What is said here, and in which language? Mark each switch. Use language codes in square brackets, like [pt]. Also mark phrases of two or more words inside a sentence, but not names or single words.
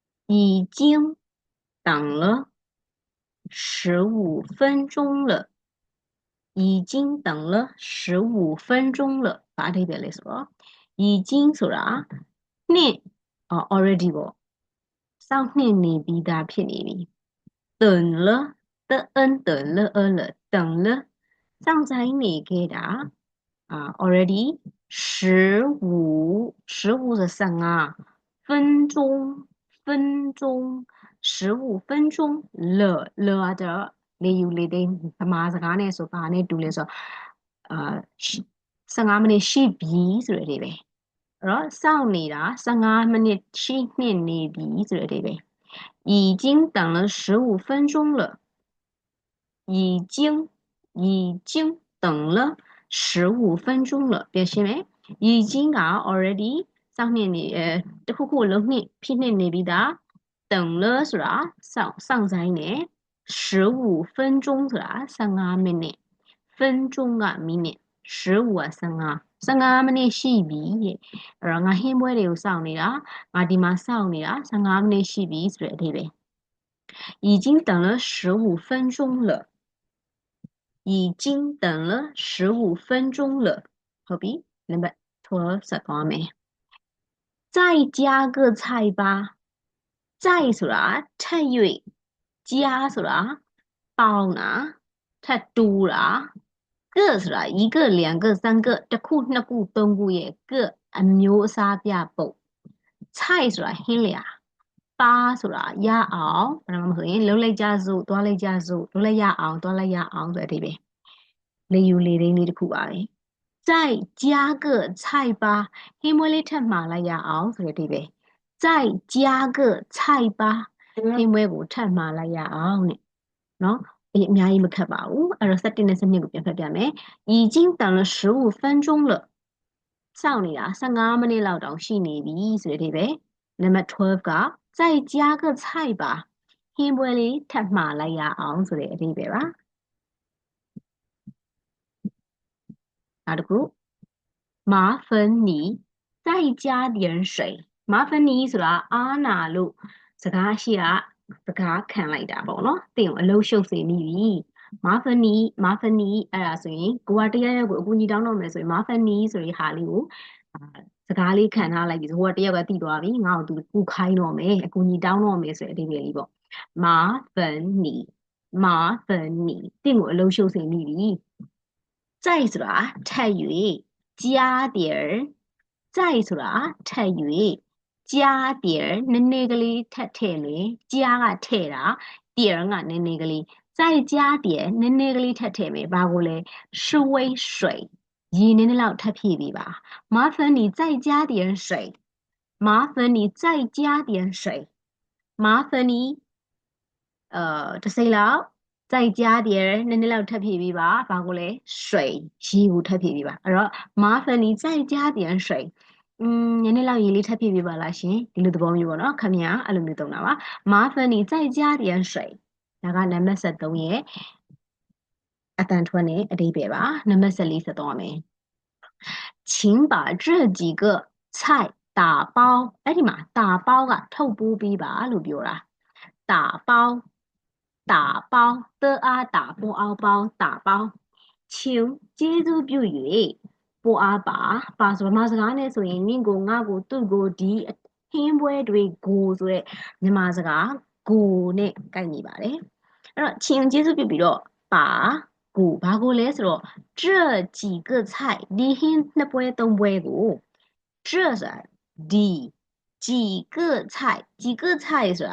[zh] 已经等了15分钟了。已经等了15分钟了。 [my] ဘာအဓိပ္ပာယ်လဲဆိုတော့已经ဆိုတာနှင့် already ပေါ့စောင့်နှင့်နေပြီးသားဖြစ်နေပြီ [zh] 等了等了等了 [my] စောင့်ဆိုင်နေခဲ့တာ already 15 [zh] 是15分钟15分钟了 [my] ကတော့လေယူလေသိမ်းဗမာစကားနဲ့ဆိုဘာနဲ့တူလဲဆိုတော့ 15မိနစ်ရှိပြီဆိုတဲ့အဓိပ္ပာယ်အဲ့တော့စောင့်နေတာ15မိနစ်ရှိနှင့်နေပြီဆိုတဲ့အဓိပ္ပာယ် [zh] 已经等了15分钟了已经等了15分钟了 [my] ပြန်ရှင်းမယ်已经က already စောင့်နှင့်နေတခုခုလုံးနှင့်ဖြစ်နှင့်နေပြီးသား [zh] 等了 [my] ဆိုတာစောင့်ဆိုင်နေ15 分钟ဆိုတာ15မိနစ်分钟ကမိနစ်15က15မိနစ်ရှိပြီတဲ့အဲ့တော့ငါဟင်းပွဲတွေကိုစောင့်နေတာငါဒီမှာစော င့်နေတာ15မိနစ်ရှိပြီဆိုတဲ့အဓိပ္ပာယ် [zh] 已经等了15分钟了已经等了15分钟了 [my] ဟုတ်ပြီနံပါတ်12ဆက်သွားမယ် [zh] 再加个菜吧 [my] 再ဆိုတာထပ်၍加ဆိုတာပေါင်း တာထပ်တူတာ个ဆိုတာ [zh] 一个两个三个 [my] တစ်ခုနှစ်ခုသုံးခုရဲ့个အမျိုးအစားပြပုံ菜ဆိုတာဟင်းလျာပါဆိုတာရအောင်ဘာမှမ ဆိုရင်လှုပ်လိုက်ကြစို့သွားလိုက်ကြစို့လှုပ်လိုက်ရအောင်သွားလိုက်ရအောင်ဆိုတဲ့အဓိပ္ပာယ်လေယူလေရင်းလေးတစ်ခုပါပဲ [zh] 再加个菜 [my] 吧ဟင်းမွေးလေးထပ်မှာလိုက်ရအောင်ဆိုတဲ့အဓိပ္ပာယ် [zh] 再加个菜吧 [my] ဟင်းမွေးကိုထပ်မှာလိုက်ရအောင်တဲ့နော်အများကြီးမခက်ပါဘူးအဲ့တော့17နဲ့12ကိုပြန်ဖတ်ပြမယ် [zh] 已经等了15分钟了 [my] စောင့်နေတာ15မိနစ်လောက်တောင်ရှိနေပြီဆိုတဲ့အဓိပ္ပာယ်နံပါတ်12က [zh] 再加个菜吧 [my] ဟင်းပွဲလေးထပ်မှာလိုက်ရအောင်ဆိုတဲ့အဓိပ္ပာယ်ပါ နောက်တစ်ခု [zh] 麻烦你再加点水麻烦你 [my] ဆိုတာအားနာလို့စကားရှိတာစကားခံလိုက်တာပေါ့နော် သင်ကိုအလုံးရှုပ်စေမိပြီ [zh] 麻烦你 [my] အဲ့ဒါဆိုရင်ကိုကတရားရောက်ကိုအကူအညီတောင်းတော့မယ်ဆိုရင် [zh] 麻烦你 [my] ဆိုတဲ့ဟာလေးကိုစကားလေးခံထားလိုက်ပြီဆိုဟိုကတယောက်ကသိသွားပြီငါ့ကိုသူကူခိုင်းတော့မယ်အကူအညီတောင်းတော့မယ်ဆိုတဲ့အဓိပ္ပာယ်လေးပေါ့ [zh] 麻烦你麻烦你 [my] သင်ကိုအလုံးရှုပ်စေမိပြီ再ဆိုတာထပ်၍ [zh] 加点再 [my] ဆိုတာထပ်၍ [zh] 加点 [my] နည်းနည်းကလေး ထပ်ထည့်မယ်加ကထည့်တာ点ကနည်းနည်းကလေး [zh] 再加点 [my] နည်းနည်းကလေးထပ်ထည့်မယ်ဘာကိုလဲ [zh] 是为水 [my] ရေနည်းနည်းလောက်ထပ်ဖြည့်ပေးပါ [zh] 麻烦你再加点水麻烦你再加点水麻烦你 [my] တစ်စိမ့်လောက် [zh] 再加点 [my] နည်းနည်းလောက်ထပ်ဖြည့်ပေးပါဘာကိုလဲ水ရေကိုထပ်ဖြည့်ပေးပါအဲ့တော့ [zh] 麻烦你再加点水 [my] နည်းနည်းလောက်ရေလေးထပ်ဖြည့်ပေးပါလားရှင်ဒီလိုသဘောမျိုးပေါ့နော်ခမညာအဲ့လိုမျိုးသုံးတာပါ [zh] 麻烦你再加点水 [my] ဒါကနံပါတ်73ရဲ့အတန်ထွက်နဲ့အဓိပ္ပာယ်ပါနံပါတ်14ဆက်သွားမယ် [zh] 请把这几个菜打包 [my] အဲ့ဒီမှာ打包ကထုတ်ပိုးပေးပါ လို့ပြောတာ [zh] 打包打包的打波 [my] အောင် [zh] 包打包请 [my] ကျေးဇူးပြု၍ပိုအားပါဆိုတော့မစကားနဲ့ဆိုရင်နင့်ကိုငါ့ကိုသူ့ကိုဒီဟင်းပွဲတွေကိုဆိုတဲ့မြန်မာစကားကိုနဲ့ကိုက်ညီပါတယ် အဲ့တော့请ကျေးဇူးပြုပြီးတော့ပါကိုဘာကိုလဲဆိုတော့ [zh] 这几个菜 [my] ဒီဟင်းနှစ်ပွဲသုံးပွဲကို这ဆိုတာဒီ [zh] 几个菜几个菜 [my] ဆိုတာ